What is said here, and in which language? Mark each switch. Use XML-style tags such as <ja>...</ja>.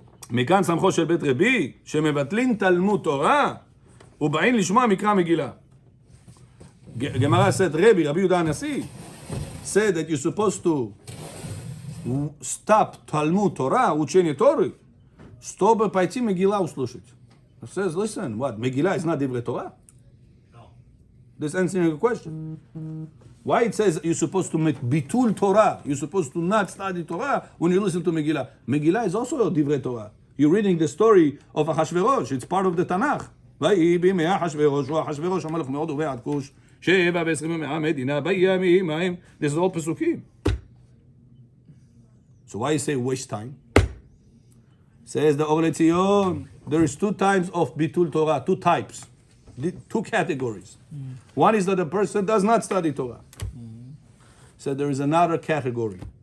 <he>מכאן סמכו של בית רבי, שמבטלים תלמוד תורה, ובאים לשמוע מקרא מגילה.</he> <en>Gemara said, Rabbi Yehuda HaNasi, said that you're supposed to stop Talmud Torah,</en> <ru>учение Торы, чтобы пойти</ru> <en>Megillah</en> <ru>услышать.</ru> <en>He says, listen, what, Megillah is not Divrei Torah? No. This answering your question. Why it says you're supposed to make bitul Torah, you're supposed to not study Torah when you listen to Megillah. Megillah is also a Divrei Torah. You're reading the story of Ahashverosh. It's part of the Tanakh.</en> <he>ויהי בימי אחשוורוש, ואחשוורוש המלך מאוד ובעד כוש, 27 מדינה בימים ההם.</he> <en>This is all Pesukim. So why you say waste time? Says the Or LeZion, there is 2 types of bitul Torah, 2 types, 2 categories. One is that a person does not study Torah. So there is another category.</en>